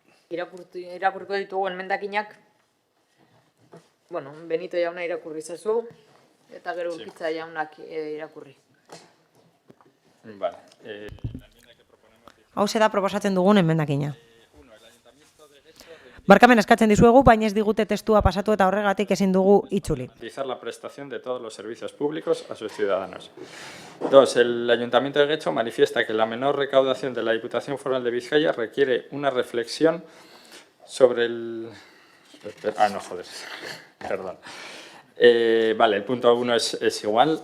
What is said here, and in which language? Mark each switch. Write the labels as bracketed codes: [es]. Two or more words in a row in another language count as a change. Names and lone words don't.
[eu] irakurriko ditugu emendakinak. Bueno, Benito jauna irakurri zazu, eta gero Urkitza jaunak irakurri. Vale. Hau da proposatzen dugun emendakina. Barkamen eskatzen dizuegu, baina ez digute testua pasatu eta horregatik ezin dugu itzuli. [es] Garantizar la prestación de todos los servicios públicos a sus ciudadanos. 2. El Ayuntamiento de Getxo manifiesta que la menor recaudación de la Diputación Foral de Vizcaya requiere una reflexión sobre el... no, joder, perdón. Vale, el punto 1 es igual.